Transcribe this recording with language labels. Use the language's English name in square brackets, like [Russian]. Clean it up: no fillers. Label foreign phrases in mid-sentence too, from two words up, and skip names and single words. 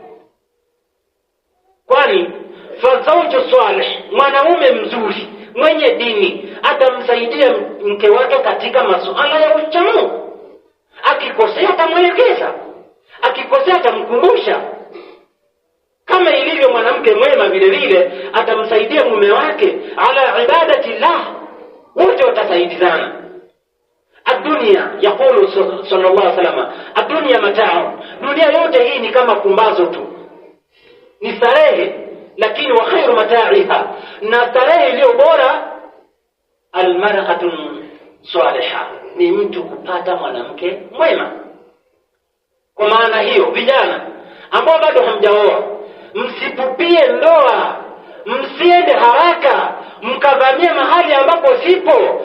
[Swahili] Kwani [Arabic] فالزوج الصالح, [Swahili] mwanaume mzuri mwenye dini atamsaidia mke wake katika masuala ya uchamungu. Akikosea atamwelekeza, akikosea atamkumbusha. Kama ilivyo mwanamke mwema vile vile atamsaidia mume wake [Arabic] على عبادة الله, [Swahili] wote watasaidizana. [Arabic] الدنيا يقول صلى الله عليه وسلم الدنيا متاع, [Swahili] dunia yote hii ni kama kumbazo tu, ni starehe, lakini [Arabic] وخير متاعها, [Swahili] na starehe iliyo bora [Arabic] المرأة الصالحة, [Swahili] ni mtu kupata mwanamke mwema. Kwa maana hiyo, vijana ambao bado hamjaoa, msipupie ndoa, msiende haraka mkavamia mahali ambapo sipo.